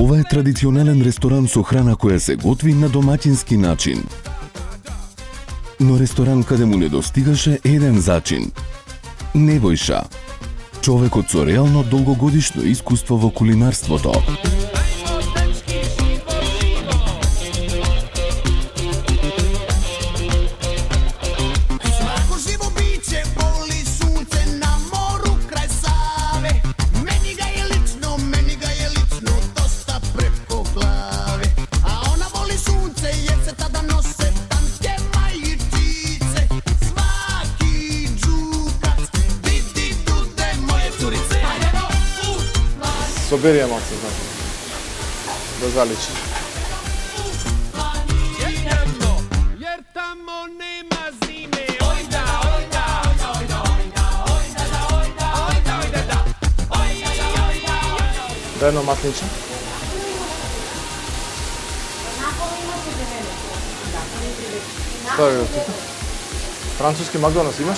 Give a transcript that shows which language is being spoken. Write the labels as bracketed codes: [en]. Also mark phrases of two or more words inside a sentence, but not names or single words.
[mk] традиционален ресторан со храна која се готви на домаќински начин. Но ресторан каде му недостигаше еден зачин. Небојша, човекот со реално долгогодишно искуство во кулинарството. [hr] Svako živo biće voli sunce na moru kraj Save. Meni ga je lično dosta preko glave. A ona voli sunce jer se tada nose tanke majičice. Svaki džukac vidi tude moje curice. [mk] Собери ја малце, значи. Да заличи. [hr] Jer tamo nema zime. [mk] Да едно маслинче. Стави го тука. Француски Макдоналдс имаш?